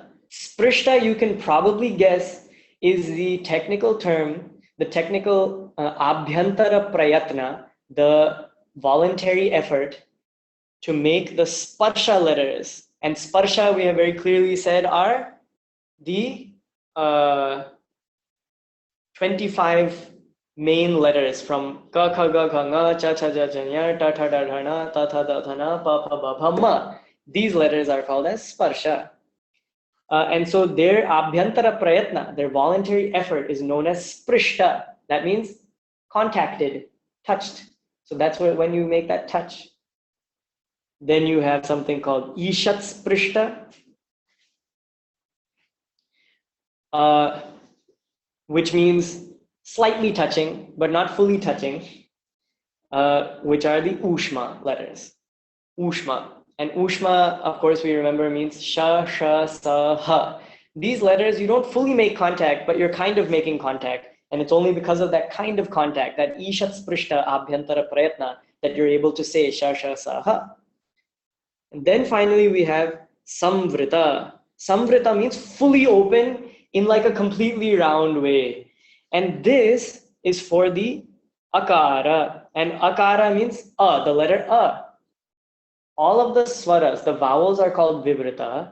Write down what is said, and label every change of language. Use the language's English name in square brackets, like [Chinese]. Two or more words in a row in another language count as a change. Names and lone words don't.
[English] Sprishta, you can probably guess, is the technical term, the technical [Sanskrit] abhyantara prayatna, [English] the voluntary effort to make the sparsha letters. And sparsha, we have very clearly said, are the 25 main letters from [Sanskrit] ka kha ga kha nga cha cha ja ja nya ta tha da dha na ta tha da dha na pa pha ba bha ma. [English] These letters are called as sparsha. And so their [Sanskrit] abhyantara prayatna, [English] their voluntary effort, is known as sprishta. That means contacted, touched. So that's when you make that touch. Then you have something called [Sanskrit] ishat sprishta, [English] which means slightly touching, but not fully touching, which are the ushma letters. Ushma. And ushma, of course, we remember means [Sanskrit] sha, sha, sa, ha. [English] These letters, you don't fully make contact, but you're kind of making contact. And it's only because of that kind of contact, that [Sanskrit] ishat sprishta abhyantara prayatna, [English] that you're able to say [Sanskrit] sha, sha, sa, ha. [English] And then finally, we have Samvrita. Samvrita means fully open in like a completely round way. And this is for the akara. And akara means the letter a. All of the swaras, the vowels are called vivrita.